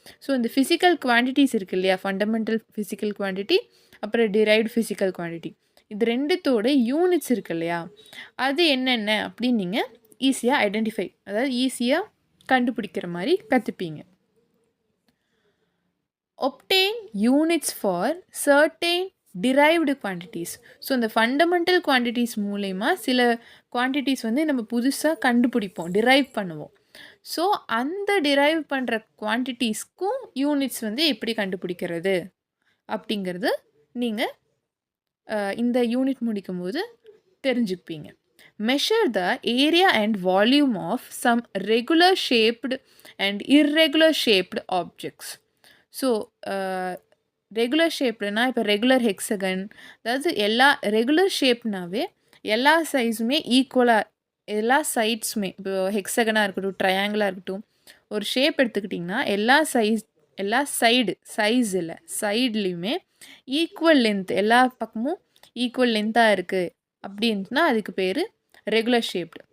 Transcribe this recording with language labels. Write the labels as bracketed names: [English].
[Tamil] So இந்த physical quantities இருக்குது இல்லையா, ஃபண்டமெண்டல் ஃபிசிக்கல் குவான்டிட்டி அப்புறம் டிரைவ்டு ஃபிசிக்கல் குவான்டிட்டி, இது ரெண்டுத்தோட யூனிட்ஸ் இருக்குது இல்லையா, அது என்னென்ன அப்படின்னு நீங்கள் ஈஸியாக ஐடென்டிஃபை, அதாவது ஈஸியாக கண்டுபிடிக்கிற மாதிரி கற்றுப்பீங்க. [English] obtain units for certain derived quantities. [Tamil] So இந்த ஃபண்டமெண்டல் குவான்டிட்டிஸ் மூலயமா சில குவான்டிட்டிஸ் வந்து நம்ம புதுசாக கண்டுபிடிப்போம், டிரைவ் பண்ணுவோம். ஸோ அந்த டிரைவ் பண்ணுற குவான்டிட்டிஸ்க்கும் யூனிட்ஸ் வந்து எப்படி கண்டுபிடிக்கிறது அப்படிங்கிறது நீங்கள் இந்த யூனிட் முடிக்கும்போது தெரிஞ்சுப்பீங்க. [English] Measure the area and volume of some regular shaped and irregular shaped objects. [Tamil] So regular ஷேப்டுனா இப்போ ரெகுலர் ஹெக்ஸகன், அதாவது எல்லா ரெகுலர் ஷேப்னாவே எல்லா சைஸுமே ஈக்குவலாக, எல்லா சைட்ஸுமே இப்போ ஹெக்ஸகனாக இருக்கட்டும், ட்ரையாங்கிளாக இருக்கட்டும், ஒரு ஷேப் எடுத்துக்கிட்டிங்கன்னா எல்லா சைஸ் இல்லை சைட்லேயுமே ஈக்குவல் லென்த், எல்லா பக்கமும் ஈக்குவல் லென்த்தாக இருக்குது அப்படின்ட்டுனா அதுக்கு பேர் ரெகுலர் ஷேப்டு.